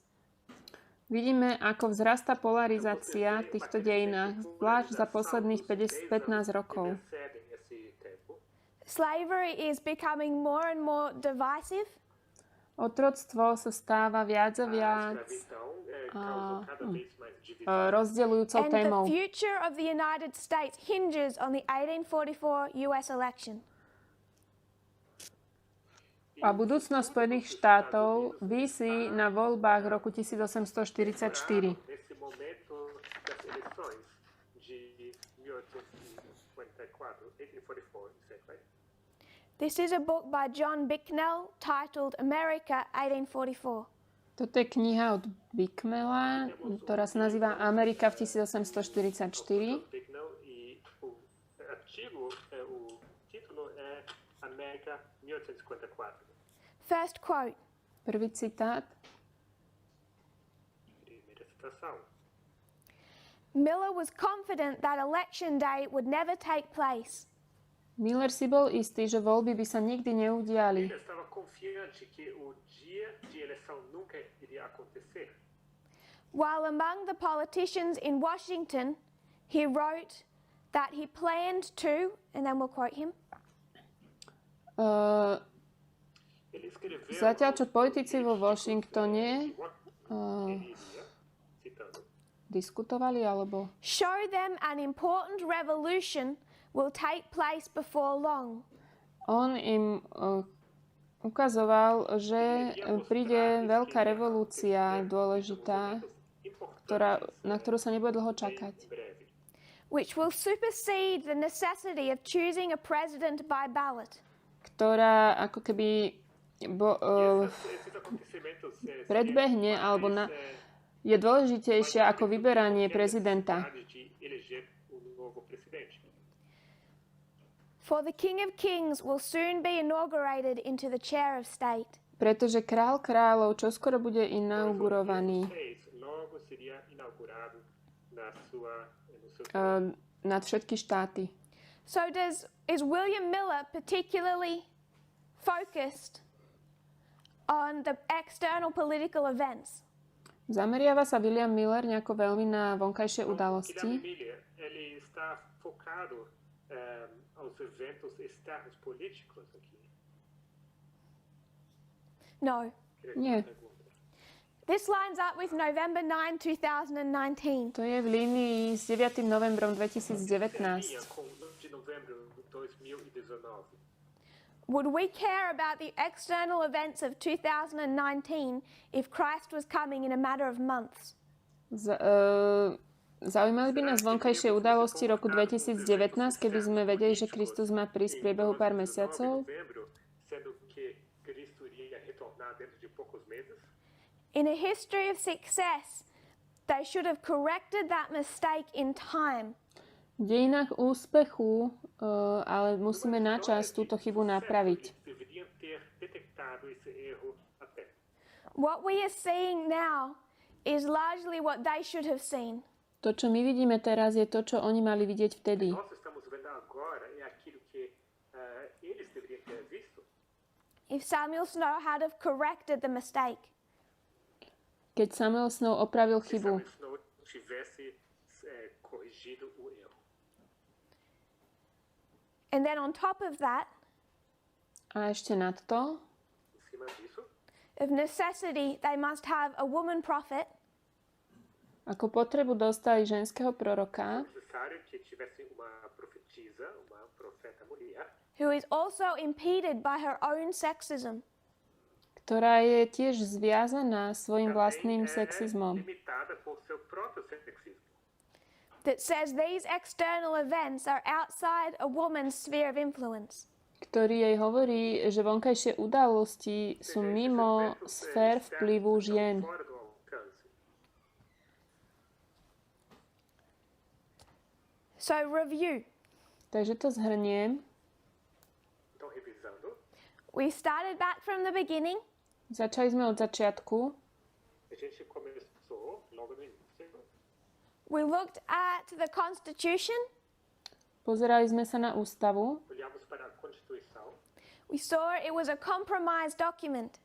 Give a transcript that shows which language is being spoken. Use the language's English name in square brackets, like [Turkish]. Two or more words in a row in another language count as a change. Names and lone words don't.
[Slovak] vidíme, ako vzrastá polarizácia v týchto dejinách, zvlášť za posledných 15 rokov. [Portuguese] precedem esse tempo. [English] Slavery is becoming more and more divisive. [Slovak] Otroctvo sa stáva viac a A viac [Portuguese] escravidão causou cada vez mais divisão. [Slovak] rozdeľujúcou [English] And [Slovak] témou. [English] the future of the United States hinges on the 1844 US election. [Slovak] A budúcnosť Spojených štátov visí na voľbách roku 1844. [Portuguese] Nesse momento das eleições de 1844, 1844, [English] is that right? This is a book by John Bicknell titled America 1844. [Slovak] Toto je kniha od Bicknella, ktorá sa nazýva Amerika v 1844. [Portuguese] Bicknell e o artigo, o título é América 1854. [English] First quote. [Slovak] Prvý citát. [Portuguese] Primeira citação. [English] Miller was confident that election day would never take place. [Slovak] Miller si bol istý, že voľby by sa nikdy neudiali. [Portuguese] Ele estava confiante que o dia de eleição nunca iria acontecer. [English] While among the politicians in Washington, he wrote that he planned to, and then we'll quote him, [Portuguese] Ele escreveu [Slovak] Zatiaľ, čo politici vo Washingtone [Portuguese] ele iria, citando, [Slovak] diskutovali, alebo [English] show them an important revolution will take place before long. [Slovak] on im ukazoval, že príde veľká revolúcia dôležitá, na ktorú sa nebude dlho čakať. [Portuguese] breve. [English] Which will supersede the necessity of choosing a president by ballot. [Slovak] Ktorá ako keby [Portuguese] Esses acontecimentos [Slovak] predbehne alebo je dôležitejšia ako vyberanie prezidenta. [Portuguese] de eleger novo presidente. [English] For the King of Kings will soon be inaugurated into the chair of state. [Slovak] Pretože král kráľov čoskoro bude inaugurovaný [Portuguese] Logo seria inaugurado no seu [Slovak] nad všetky štáty. [English] So is William Miller particularly focused on the external political events? [Slovak] Zameriava sa William Miller nejako veľmi na vonkajšie udalosti. [Portuguese] Miller, ele está focado aos eventos externos políticos aqui. [English] No. [Slovak] Nie. [English] This lines up with November 9, 2019. [Slovak] To je v línii s 9. novembrom 2019. [Portuguese] De novembro de 2019. [English] Would we care about the external events of 2019 if Christ was coming in a matter of months? [Slovak] Zaujímali by nás vonkajšie udalosti roku 2019, keby sme vedeli, že Kristus má prísť v priebehu pár mesiacov? [Portuguese] Sendo que Cristo iria retornar dentro de poucos meses. [English] In a history of success, they should have corrected that mistake in time. [Slovak] V dejinách úspechu, ale musíme na čas túto chybu napraviť. [Portuguese] Deveriam ter detectado esse erro a tempo. [English] What we are seeing now is largely what they should have seen. [Slovak] To, čo my vidíme teraz, je to, čo oni mali vidieť vtedy. [Portuguese] Nós estamos vendo agora é aquilo que eles deveriam ter visto. [English] If Samuel Snow had have corrected the mistake. [Slovak] Keď Samuel Snow opravil chybu. [Portuguese] Se Snow tivesse corrigido o erro. [English] And then on top of that, [Slovak] A ešte nad to, [Portuguese] Em cima disso, [English] of necessity, they must have a woman prophet [Slovak] ako potrebu dostali ženského proroka, [Portuguese] necessário que tivesse uma profetisa, uma profeta mulher, [English] who is also impeded by her own sexism. [Slovak] ktorá je tiež zviazaná svojim vlastným sexizmom. [Portuguese] limitada por seu próprio sexismo. [English] That says these external events are outside a woman's sphere of influence. [Slovak] Ktorý jej hovorí, že vonkajšie udalosti sú mimo sfér vplyvu žien. [Portuguese] Fora do alcance. [English] So review. [Slovak] Takže to zhrniem. [Portuguese] Então, revisando, [English] We started back from the beginning. [Slovak] Začali sme od začiatku. [Portuguese] a gente começou logo no início. [English] We looked at the Constitution. [Slovak] Pozerali sme sa na ústavu. [Portuguese] Olhamos para a Constituição. [English] We saw it was a compromise document.